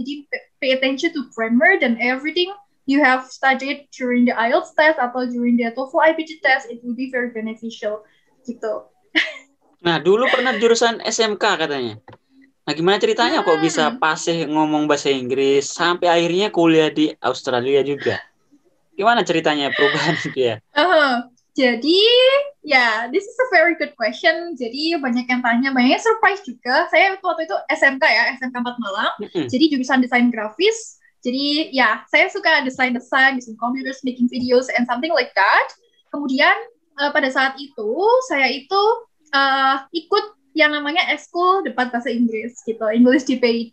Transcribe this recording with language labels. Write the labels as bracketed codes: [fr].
[en] Jadi pay attention to grammar dan everything you have studied during the IELTS test atau during the TOEFL IPG test, it will be very beneficial gitu. [id] Nah, dulu pernah jurusan SMK katanya. Nah, gimana ceritanya kok bisa fasih ngomong bahasa Inggris sampai akhirnya kuliah di Australia juga? Gimana ceritanya perubahan itu ya? [en] Jadi, this is a very good question. [id] Jadi, banyak yang tanya, banyak surprise juga. Saya waktu itu SMK 4 Malang. Jadi, jurusan desain grafis. Jadi, saya suka desain, [en] using computers, making videos, and something like that. [id] Kemudian, pada saat itu, saya itu ikut yang namanya ekskul debat bahasa Inggris gitu, English debate.